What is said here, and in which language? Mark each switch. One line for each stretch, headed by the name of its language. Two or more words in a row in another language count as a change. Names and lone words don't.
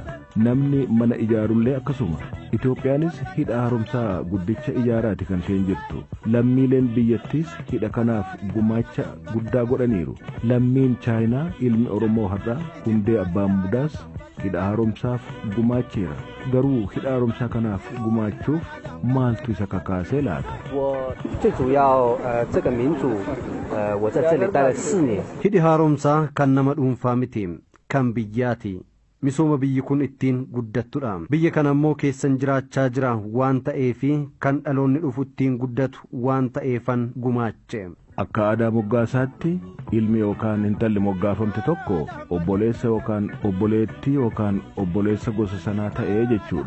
Oromo: Namni mana ijaarullee akkasuma. Itoophiyaanis hidha haaromsaa guddicha ijaaraati kan isheen jirtu. Lammiileen biyyattiis hidha kanaaf gumaacha guddaa godhaniiru. Lammiin Chaayinaa ilmi Oromoo har'aa hundee abbaa muudaas hidha haaromsaaf gumaacheera. Garuu hidha haaromsaa kanaaf gumaachuuf maaltu isa kakaasee laata?
Chinese: 我最主要这个民主我在这里待了4年。
Oromo: Hidhi haaromsaa kan nama dhuunfaa miti kan biyyaati. misooma biyyi kun ittiin guddattudha. Biyya kana immoo keessan jiraachaa jira waan ta'eefi kan dhaloonni dhufu ittiin guddatu waan ta'eefan gumaache. Akka aadaa moggaasaatti ilmi yookaan intalli moggaafamte tokko obboleessa yookaan obboleettii yookaan obboleessa gosa sanaa ta'ee jechuudha.